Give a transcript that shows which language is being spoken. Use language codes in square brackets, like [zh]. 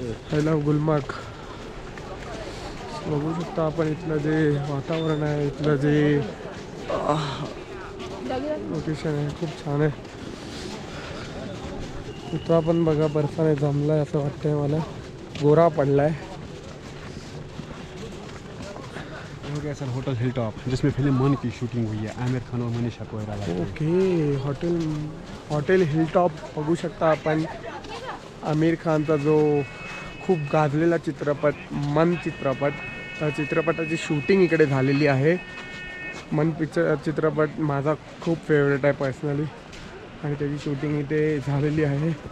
[mr] पहिला गुलमर्ग बघू शकता आपण. इथलं जे वातावरण आहे, इथलं जे लोकेशन आहे खूप छान आहे. इथं आपण बघा बर्फाने जमला आहे असं वाटतंय मला. गोरा पडलाय. [hi] हो गया सर होटल हिल टॉप, जिसमें फिल्म मन की शूटिंग हुई है. आमिर खान और Manisha Koirala. [mr] Okay, hotel hill top बघू शकता आपण. आमिर खानचा जो खूप गाजलेला चित्रपट मन चित्रपट, त्या चित्रपटाची शूटिंग इकडे झालेली आहे. मन चित्रपट माझा खूप फेवरेट आहे पर्सनली आणि त्याची शूटिंग इथे झालेली आहे.